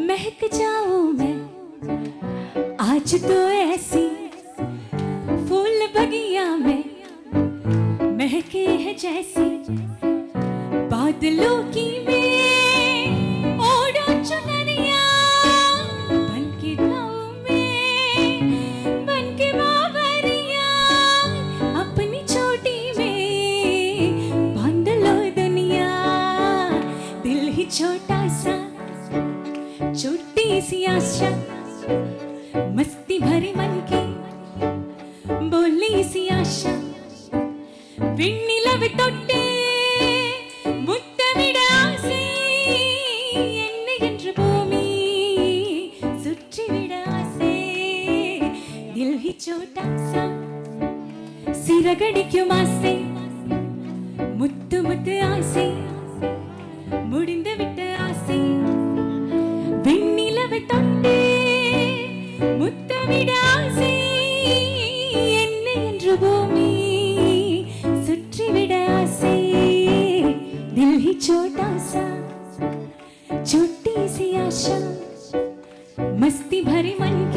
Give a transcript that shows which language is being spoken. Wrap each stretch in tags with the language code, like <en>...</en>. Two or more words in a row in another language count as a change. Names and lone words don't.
<hi>महक जाऊं मैं आज तो ऐसी फूल बगिया में महके है जैसी बादलों की में ओढ़ो चुनरिया बनके गाऊं मैं बनके बावरिया अपनी चोटी में बांध लो दुनिया दिल ही छोटा सा छोटी सी आशा मस्ती भरी मन की बोली सी आशा</hi> <ta>விண்ணிலவ தொட்டு முத்தமிட ஆசை என்னை என்று பூமி சுற்றிவிட ஆசை</ta> <hi>दिल ही छोटा सा</hi> <ta>சிறகடிக்கும் ஆசை முத்து முத்து ஆசை முடிந்து விட்ட ஆசை விண்ணிலவை தொட்டு முத்தமிட ஆசை என்னை என்று பூமி சுற்றிவிட ஆசை</ta> <hi>दिल ही छोटा सा छोटी सी आशा मस्ती भरी मन</hi>